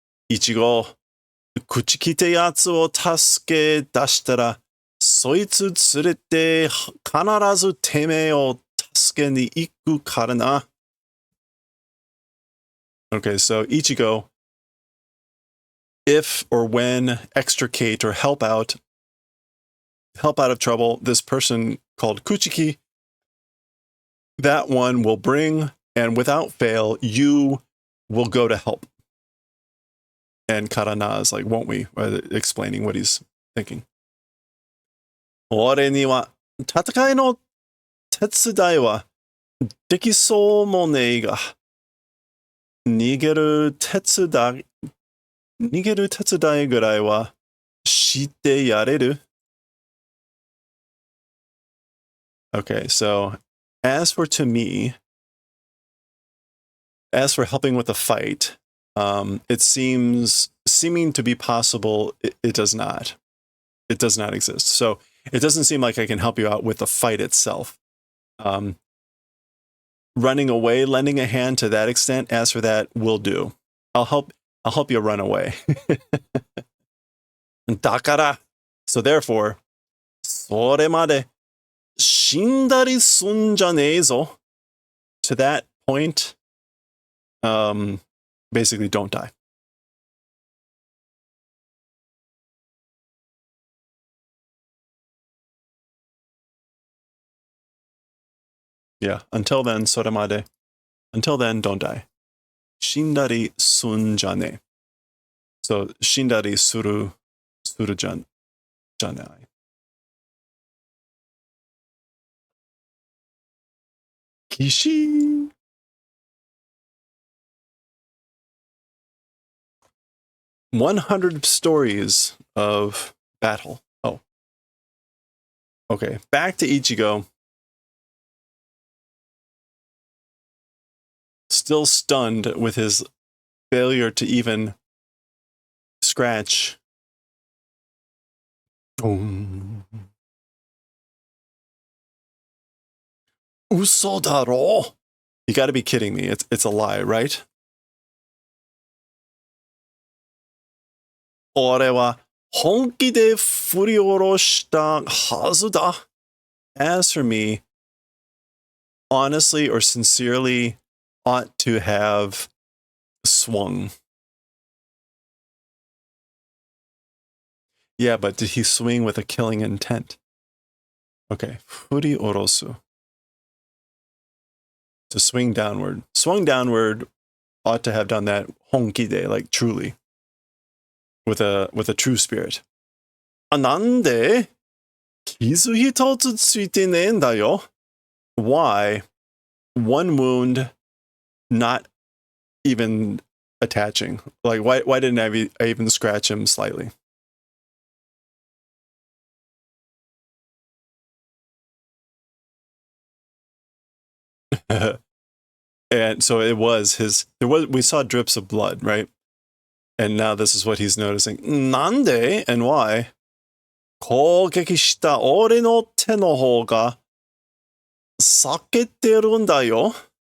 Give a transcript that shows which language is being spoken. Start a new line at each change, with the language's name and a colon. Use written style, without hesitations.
Japanese: Ichigo, 口利てやつを助け出したら、そいつ連れて必ずてめえを助けに行くからな。
English: Okay, so Ichigo, if or when extricate or help out of trouble, this person called Kuchiki, that one will bring, and without fail, you will go to help. And Karana is like, won't we? Explaining what he's thinking.
Japanese: 俺には戦いの手伝いはできそうもねえが、逃げる手伝いぐらいはしてやれる?
English: Okay, so as for helping with the fight, it seeming to be possible, it does not. It does not exist. So it doesn't seem like I can help you out with the fight itself. Running away, lending a hand to that extent, as for that, will do. I'll help you run away.
Japanese: だから、
English: so therefore,
Japanese: それまで死んだりすんじゃねえぞ.
English: To that point, basically don't die. Yeah, until then,
Japanese: それまで.
English: Until then, don't die.
Japanese: 死んだりすんじゃねえ.So, 死んだりするじゃない.
English: Kishi. "100 stories of battle." Oh. Okay, back to Ichigo. Still stunned with his failure to even scratch.
Japanese: Uso daro?
English: You gotta be kidding me. It's a lie, right?
Japanese: 俺は本気で振り下ろしたはずだ.
English: As for me, honestly or sincerely ought to have swung. Yeah, but did he swing with a killing intent? Okay,
Japanese: furi orosu.
English: To swing downward. Swung downward ought to have done that
Japanese: honkide,
English: like truly. With a true spirit.
Japanese: なんで? 傷一つついてねえんだよ.
English: Why? One wound not even attaching. Like, why didn't I even scratch him slightly? And so we saw drips of blood, right? And now this is what he's noticing.
Japanese: Nande?
English: And why?
Japanese: 攻撃した俺の手の方が裂けてるんだよ.